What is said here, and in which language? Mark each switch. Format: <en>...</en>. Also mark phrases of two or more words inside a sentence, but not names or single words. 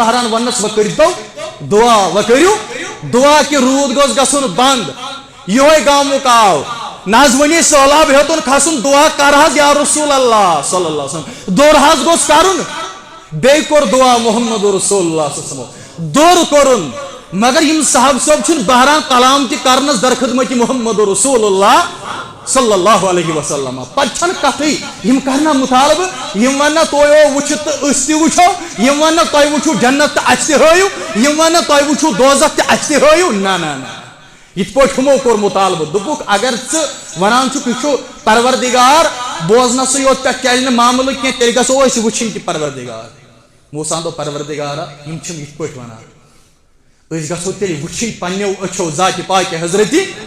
<ks>بہران وننس وۄنۍ کٔرۍتو دعا وۄنۍ کٔرِو دعا کہ روٗد گوٚژھ گژھُن بنٛد یہوے گامُک آو نہ حظ ؤنی سہلاب ہیوٚتُن کھسُن دعا کر حظ</ks> <ar>یا رسول اللہ صلی اللہ علیہ وسلم</ar> <ks>دوٚر حظ گوٚژھ کرُن بیٚیہِ کوٚر دعا محمد رسول اللہ</ks> <ar>صلی اللہ علیہ وسلم</ar> <ks>دوٚر کوٚرُن مگر یم صاحب صٲب چھُنہٕ بہران کلام تہِ کرنس درخدمت محمد رسول اللہ صلی</ks> <ar>اللہ علیہ وسلم</ar> <ks>پتہ چھنہٕ کتھٕے یم کرنا مطالبہ یم وننا تُہۍ وٕچھِو تہٕ أسۍ تہِ وٕچھو یم وننا تُہۍ وٕچھِو جنت تہٕ اَسہِ تہِ ہٲیِو یم وننا تُہۍ وٕچھِو دوزخ تہٕ اَسہِ تہِ ہٲیِو نہ نہ نہ یِتھ پٲٹھۍ ہمو کوٚر مطالبہ دوٚپُکھ اگر ژٕ ونان چھُکھ یہِ چھُ پروردگار بوزنسٕے یوت پٮ۪ٹھ چلہِ نہٕ معاملہٕ کینٛہہ تیٚلہِ گژھو أسۍ وٕچھِنۍ تہِ پروردگار موسیٰ دوٚپ پروردگارا یم چھِم یِتھ پٲٹھۍ ونان أسۍ گژھو تیٚلہِ وٕچھِنۍ پننیو أچھو ذاتِ پاکہِ حضرتِ</ks>